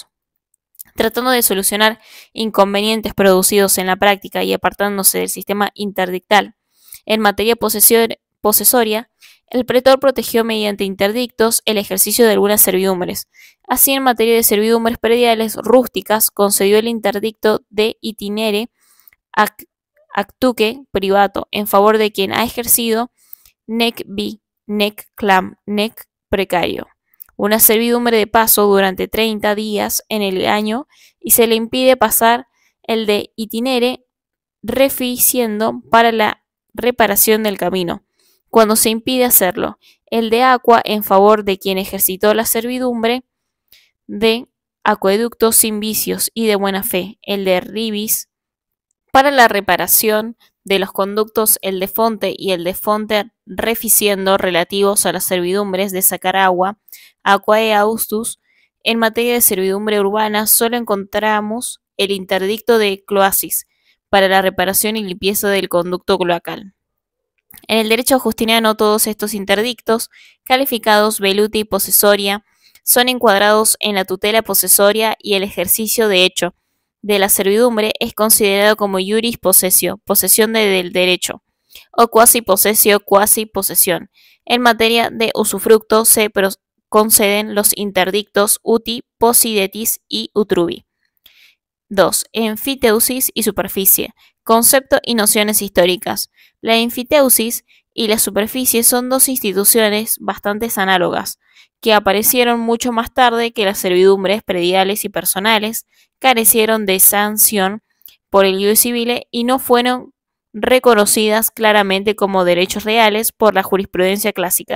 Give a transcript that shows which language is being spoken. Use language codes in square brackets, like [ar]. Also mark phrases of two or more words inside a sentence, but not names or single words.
[es] Tratando de solucionar inconvenientes producidos en la práctica y apartándose del sistema interdictal en materia posesoria, el pretor protegió mediante interdictos el ejercicio de algunas servidumbres. Así, en materia de servidumbres prediales rústicas, concedió el interdicto [la] de itinere actuque privato [es] en favor de quien ha ejercido [la] nec vi, nec clam, nec precario, [es] una servidumbre de paso durante 30 días en el año y se le impide pasar el [la] de itinere [es] reficiendo para la reparación del camino, cuando se impide hacerlo, el de aqua en favor de quien ejercitó la servidumbre de acueducto sin vicios y de buena fe, el de ribis para la reparación de los conductos, el de fonte y el de [la] fonte reficiendo [es] relativos a las servidumbres de sacar agua, [la] aquae austus. [es] En materia de servidumbre urbana solo encontramos el interdicto de cloasis para la reparación y limpieza del conducto cloacal. En el derecho justiniano todos estos interdictos, calificados veluti y posesoria, son encuadrados en la tutela posesoria y el ejercicio de hecho de la servidumbre es considerado como [la] iuris possessio, [es] posesión del derecho, o [la] quasi possessio, [es] quasi posesión. En materia de usufructo se conceden los interdictos [la] uti, possidetis [es] y utrubi. 2. Enfiteusis y superficie. Concepto y nociones históricas. La enfiteusis y la superficie son dos instituciones bastante análogas, que aparecieron mucho más tarde que las servidumbres prediales y personales, carecieron de sanción por el [la] ius civile [es] y no fueron reconocidas claramente como derechos reales por la jurisprudencia clásica.